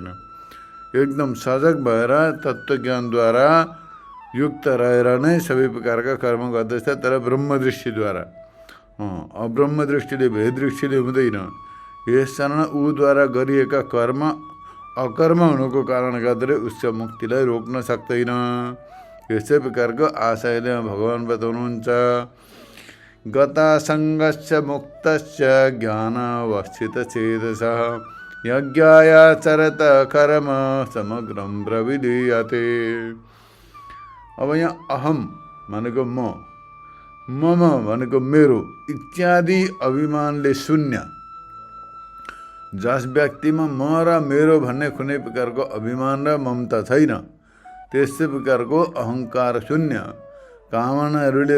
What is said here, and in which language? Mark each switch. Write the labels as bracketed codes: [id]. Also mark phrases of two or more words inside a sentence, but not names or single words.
[ne] एकदम सजग भएर तत्त्वज्ञानद्वारा युक्त रहेर नै सबै प्रकारका कर्म गर्दछ, तर ब्रह्मदृष्टिद्वारा। अब्रह्म दृष्टिले भेददृष्टिले हुँदैन। यस कारण ऊद्वारा गरिएका कर्म अकर्म हुनुको कारण गर्दै उसको मुक्तिलाई रोक्न सक्दैन। यस्तै प्रकारको आशयले भगवान बताउनुहुन्छ। [sa] गतासङ्गस्य मुक्तस्य ज्ञानावस्थितचेतसः यज्ञायाचरत कर्म समग्रं प्रविलीयते। [ne] अब यहाँ अहम भनेको म, मम भनेको मेरो इत्यादि अभिमानले शून्य, जस व्यक्तिमा म र मेरो भन्ने कुनै प्रकारको अभिमान र ममता छैन, त्यस्तै प्रकारको अहङ्कार शून्य, कामनाहरूले